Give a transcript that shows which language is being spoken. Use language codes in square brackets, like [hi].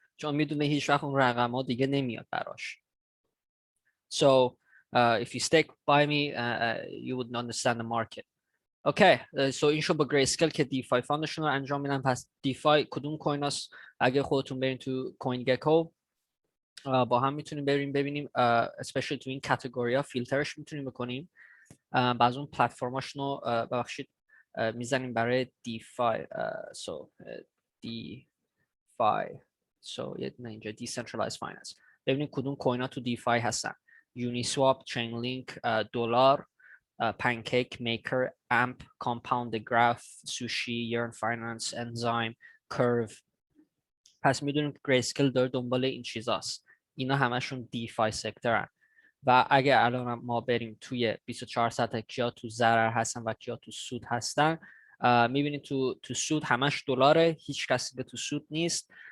[fa] چون میدونه هیچ وقت اون رقم‌ها دیگه نمیاد براش. [en] So if you stick by me, you would understand the market. [fa] Okay, so این شو با گریسکل که دیفای فاندشون رو انجام میدن. پس دیفای کدوم کوین هست؟ اگه خودتون برین تو کوین گکو با هم میتونیم بریم ببینیم، [en] especially [fa] تو این کاتگوری ها فیلترش میتونیم بکنیم. بعض اون پلتفرماشون رو ببخشید میزنیم برای دیفای. So دیفای، so یه دونه اینجا [en] decentralized finance. [fa] ببینیم کدوم کوین ها تو دیفای هستن. یونیسواپ، چینلینک، دلار، pancake maker, amp, compounded graph, sushi, yearn finance, enzyme, curve. پس میدونیم که گریسکل داره دنبال این چیزاست. اینا همشون دیفای سکترن. و اگه الان ما بریم توی 24 ساعته کیا تو ضرر هستن و کیا تو سود هستن، میبینید تو سود همش دلاره، هیچ کسی به تو سود نیست.